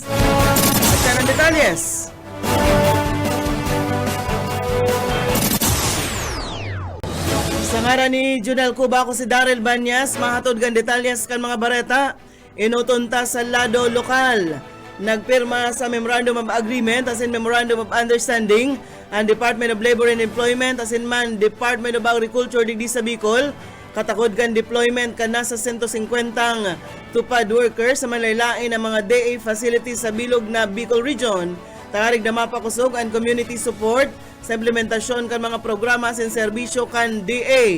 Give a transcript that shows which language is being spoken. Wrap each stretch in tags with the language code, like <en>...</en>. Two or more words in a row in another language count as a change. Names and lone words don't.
<bik>At yan ang detalyes. Sa ngaran ni Junel Cuba, ako si Daryl Banyas, mahatod gan detalyes kan mga bareta, inutunta sa lado lokal. Nagpirma sa Memorandum of Agreement as in Memorandum of Understanding ang Department of Labor and Employment as in man Department of Agriculture digdi sa Bicol. Katakod kan deployment kan nasa 150 tupad workers sa manlaylain ng mga DA facilities sa bilog na Bicol Region. Tarig na mapakusog ang</bik> <en>community support</en> <bik>sa implementasyon kan mga programa sa serbisyo kan DA.</bik>